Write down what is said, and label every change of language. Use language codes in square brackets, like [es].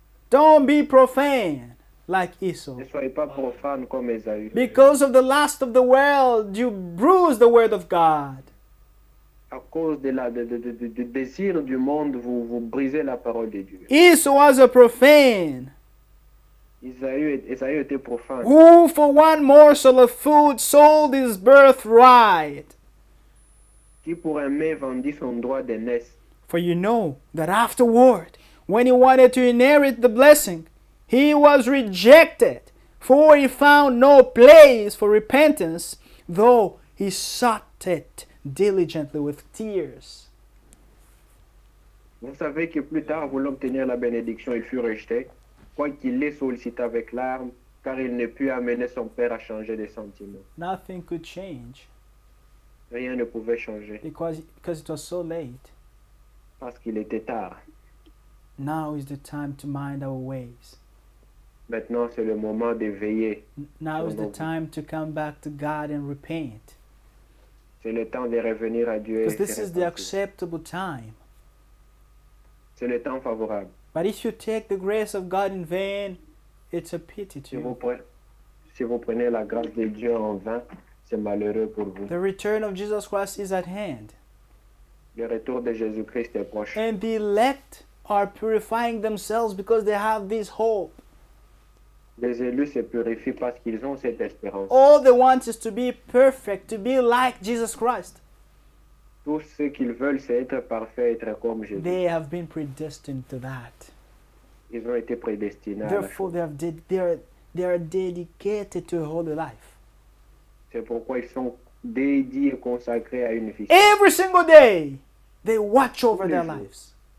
[en] don't be profane like Esau. [fr] Ne soyez pas profane comme Ésaü. [en] Because of the lust of the world, you bruise the word of God. [fr] À cause du désir du monde, vous brisez la parole de Dieu. [en] Esau was a profane, [fr] Ésaü était profane. [en] who for one morsel of food sold his birthright. [fr] Qui pour un mets vendit son droit d'aînesse. [en] For you know that afterward, when he wanted to inherit the blessing, he was rejected, for he found no place for repentance, though he sought it diligently with tears. [fr] Vous savez que plus tard, voulant obtenir la bénédiction, il fut rejeté, quoiqu'il les sollicita avec larmes, car il ne put amener son père à changer de sentiments. [en] Nothing could change [fr] Rien ne pouvait changer [en] because it was so late. [fr] parce qu'il était tard. [en] Now is the time to mind our ways. [fr] Maintenant, c'est le moment de veiller. [en] Now is the time to come back to God and repent. [fr] C'est le temps de revenir à Dieu. [en] Because [fr] Et [en] this [fr] se [en] is the [fr] repentir. [en] acceptable time. [fr] C'est le temps favorable. [en] But if you take the grace of God in vain, it's a pity [fr] Si [en] to you. [fr] si vous prenez la grâce de Dieu en vain, c'est malheureux pour vous. [en] The return of Jesus Christ is at hand. [fr] Le retour de Jésus-Christ est proche. [en] And the elect are purifying themselves because they have this hope. [fr] Les élus se purifient parce qu'ils ont cette espérance. [en] All they want is to be perfect, to be like Jesus Christ. [fr] Tout ce qu'ils veulent, c'est être parfait, être comme Jésus. [en] They have been predestined to that. [fr] Ils ont été prédestinés à la [en] Therefore, [fr] chose. [en] they are dedicated to a holy life. [fr] C'est pourquoi ils sont dédiés et consacrés à une vie. [en] Every single day, they watch over their lives.